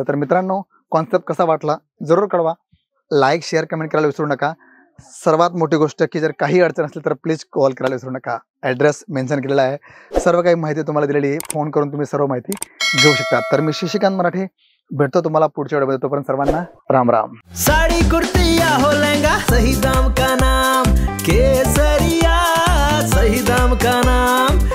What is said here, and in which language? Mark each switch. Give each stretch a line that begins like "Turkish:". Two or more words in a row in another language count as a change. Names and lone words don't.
Marathi: तर मित्रांनो कॉन्सेप्ट कसा वाटला जरूर कळवा.
English: like share comment
Marathi: करायला विसरू नका. सर्वात मोठी गोष्ट की जर काही अडचण असली तर
English: please call
Marathi: करायला विसरू नका.
English: address mention
Marathi: केलेला आहे. सर्व काही माहिती तुम्हाला दिलेली आहे. फोन करून तुम्ही सर्व माहिती घेऊ शकता. तर मी शशिकांत मराठे भेटतो तुम्हाला पुढच्या व्हिडिओमध्ये. तोपर्यंत सर्वांना राम राम.
Hindi: साड़ी कुर्ती या हो लहंगा, सही दाम का नाम केसरिया, सही दाम का नाम.